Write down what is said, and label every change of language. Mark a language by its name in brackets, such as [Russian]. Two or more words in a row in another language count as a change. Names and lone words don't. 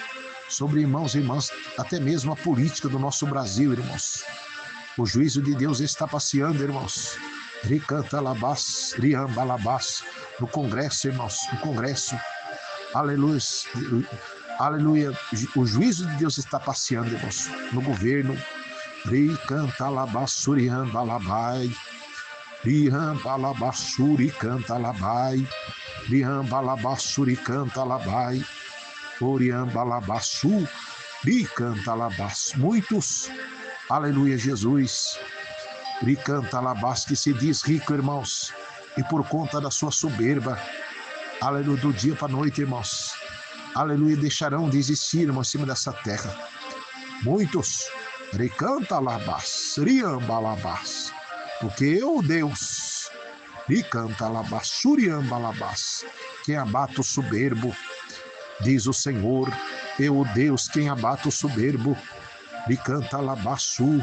[Portuguese] Sobre irmãos e irmãs, até mesmo a política do nosso Brasil, irmãos. O juízo de Deus está passeando, irmãos. Ricanta labás, riambalabás, no Congresso, irmãos, no Congresso. Aleluia, aleluia. O juízo de Deus está passeando, irmãos, no governo. Ricanta labás, suriambalabai. Riambalabás, suricanta labai. Riambalabás, suricanta labai. Oriambalabaçu, ricantalabás. Muitos, aleluia, Jesus, ricantalabás, que se diz rico, irmãos, e por conta da sua soberba, aleluia, do dia para a noite, irmãos, aleluia, deixarão de existir, irmãos, em cima dessa terra. Muitos, ricantalabás, riambalabás, porque eu, Deus, ricantalabás, suriambalabás, quem abate o soberbo, diz o Senhor, eu, Deus, quem abate o soberbo, me canta labaçu.